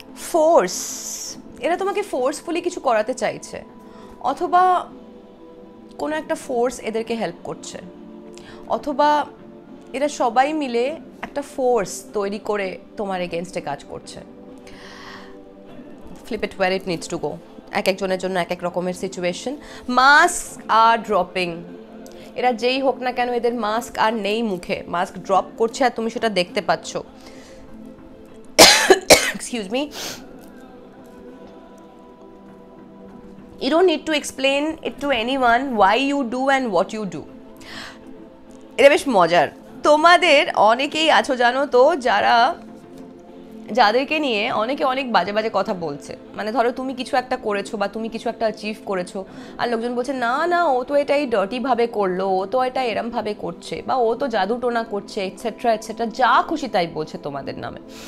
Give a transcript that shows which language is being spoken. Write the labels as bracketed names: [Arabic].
[Bangla] Force, এরা তোমাকে forcefully কিছু করাতে চাইছে, অথবা কোনো একটা ফোর্স এদেরকে হেল্প করছে, অথবা এরা সবাই মিলে একটা ফোর্স তৈরি করে তোমার এগেনস্টে কাজ করছে। [English] Flip it where it needs to go. [Bangla] এক একজনের জন্য এক এক রকমের সিচুয়েশন। মাস্ক আর ড্রপিং, এরা যেই হোক না কেন এদের মাস্ক আর নেই মুখে, মাস্ক ড্রপ করছে আর তুমি সেটা দেখতে পাচ্ছ। [English] Excuse me, you don't need to explain it to anyone why you do and what you do. [Bangla] এটা বেশ মজার। তোমাদের অনেকেই আছো জানো তো যাদেরকে নিয়ে অনেকে অনেক বাজে বাজে কথা বলছে, মানে ধরো তুমি কিছু একটা করেছো বা তুমি কিছু একটা অ্যাচিভ করেছো আর লোকজন বলছে না না ও তো এটাই ডার্টি ভাবে করলো, ও তো এটা এরম ভাবে করছে, বা ও তো জাদু টোনা করছে, এটসেট্রা এটসেট্রা, যা খুশি তাই বলছে তোমাদের নামে।